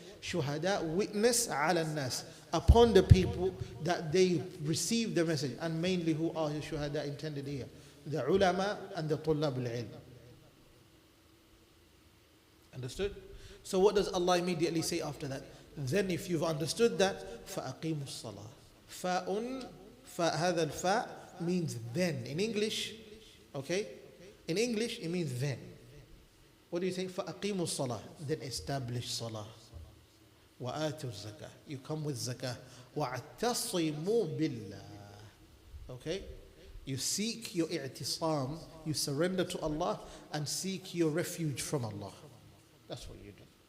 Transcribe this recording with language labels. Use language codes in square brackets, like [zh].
[en] Shuhada, witness ala nas, upon the people that they receive the message. And mainly who are the shuhada intended here? The ulama and the tullab al-ilm. Understood? So what does Allah immediately say after that? Then if you've understood that, [ar] فَأَقِيمُوا الصَّلَاةِ. فَأُن, هذا الفاء [en] means then. In English, okay? In English, it means then. What do you say? [ar] فَأَقِيمُوا الصَّلَاةِ. [en] Then establish salah. [ar] وَآتُوا الزَّكَاةِ. [en] You come with zakah. [ar] وَاعْتَصِمُوا بِاللَّهِ. Okay? [en] You seek your i'tisam, you surrender to Allah and seek your refuge from Allah. That's what you do.